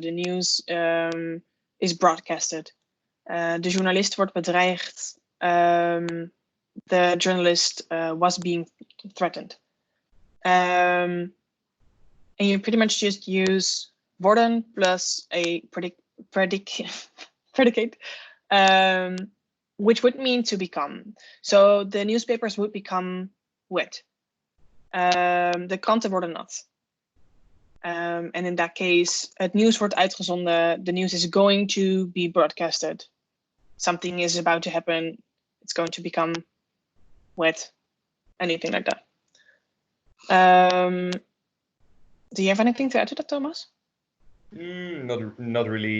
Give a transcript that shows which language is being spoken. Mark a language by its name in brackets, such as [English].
[Dutch] De nieuws is [English] broadcasted. [Dutch] De journalist wordt bedreigd. [English] The journalist was being threatened. And you pretty much just use worden plus a predicate, which would mean to become. So the newspapers would become wet. [Dutch] De kranten worden nat. [English] And in that case, [Dutch] het nieuws wordt uitgezonden. [English] The news is going to be broadcasted. Something is about to happen. It's going to become wet. Anything like that. Do you have anything to add to that, Thomas? Not really.